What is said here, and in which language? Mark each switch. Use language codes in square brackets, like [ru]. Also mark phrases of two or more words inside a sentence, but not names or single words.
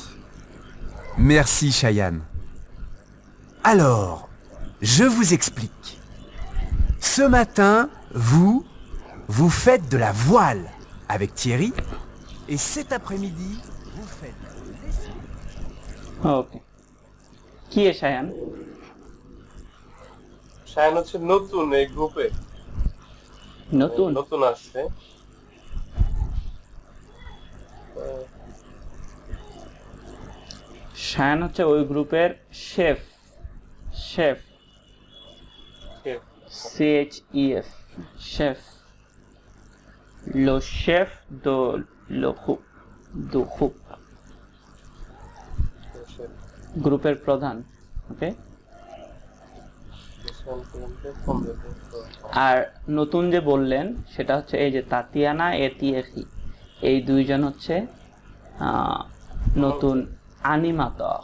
[fr] Merci Shayan. Alors, je vous explique. Ce matin, vous faites de la voile avec Thierry, et cet après-midi, vous faites l'essai. [bn] ওকে, কি এ শায়ান? শায়ান হচ্ছে নতুন এই গ্রুপে, নতুন নতুন আসছে। শায়ান হচ্ছে ওই গ্রুপের শেফ, শেফ [fr] CHEF, chef, le chef de le groupe, du groupe, [bn] গ্রুপের প্রধান। ওকে, আর নতুন যে বললেন সেটা হচ্ছে এই যে তাতিয়ানা এতিয়েখি, এই দুইজন হচ্ছে নতুন আনিমাতক।